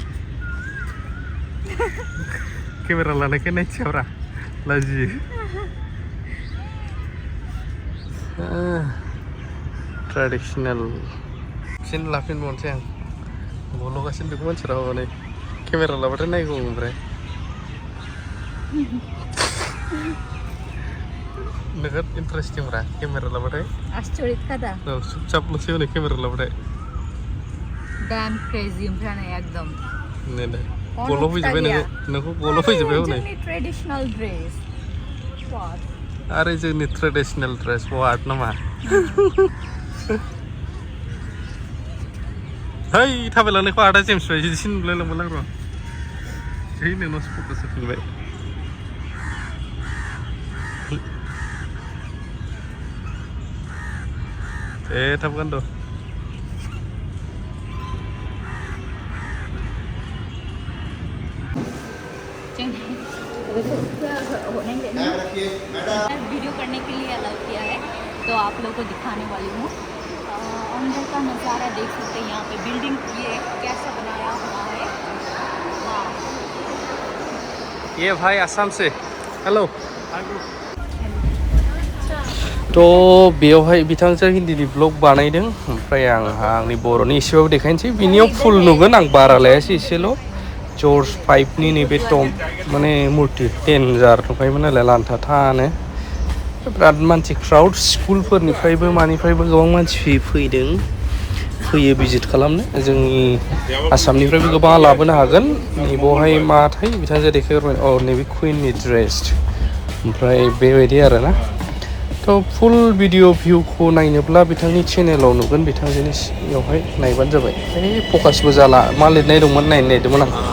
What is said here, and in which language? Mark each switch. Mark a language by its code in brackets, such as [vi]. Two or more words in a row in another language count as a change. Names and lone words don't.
[brx] केमेरा लानायखाय नायथियाब्रा लाजियो ट्रेडिसनेल फिन लाफिनबावनोसै आं गल'गासिनो बेखौ मानसिफ्रा हनै केमेरा लाबाथाय नायगौ ओमफ्राय नोगोद इन्टारेस्टिंब्रा केमेरा लाबाथाय आश्चर्य खादा औ चुपचापल'सै हनै केमेरा लाबाथाय [en] damn crazy [brx] ओमफ्राय एकदम नै गल' फैजोब्बाय नोंखौ गल' फैजोब्बाय हनै जोंनि [en] traditional dress [brx] आरो जोंनि [en] traditional dress [brx] वार्ड नामा Hey, थाबायलांनायखौ आदा जेम्स बायदि नुलायलांबाय आं र'। है नोंनावसो फकास होफिनबाय। थाब गान र'। [hi] वीडियो करने के लिए अलाउ किया है तो आप लोगों को दिखाने वाली हूँ। अंदर का नज़ारा देख सकते हैं। यहाँ पे बिल्डिंग ये कैसा बनाया हुआ है। ये भाई आसाम से हेलो [brx] तो बेयावहाय बिथांजों हिन्दीनि ब्लग बानायदों ओमफ्राय आंनि बर'नि एसेबाबो देखायनोसै बिनियाव फुल नुगोन आं बारा लायासै एसेल' जर्ज 5नि नैबे टम माने मुर्ति डेन्जार नुखायोमोन नालाय लान्था थानो बिराद मानसि क्राउड स्कुलफोरनिफ्रायबो मानिफ्रायबो गोबां मानसि फैयो भिजिट खालामनो जोंनि आसामनिफ्रायबो गोबां लाबोनो हागोन नैबावहाय माथाय बिथांजों देखायहरबाय नैबे कुइननि ड्रेस ओमफ्राय बेबायदि आरोना थ' फुल भिडिअ भिउखौ नायनोब्ला बिथांनि चेनेलाव नुगोन बिथांजोनि सिङावहाय नायबानो जाबाय फकासबो जाला मा लिरनाय दंमोन नायनो नागिरदोंमोन आं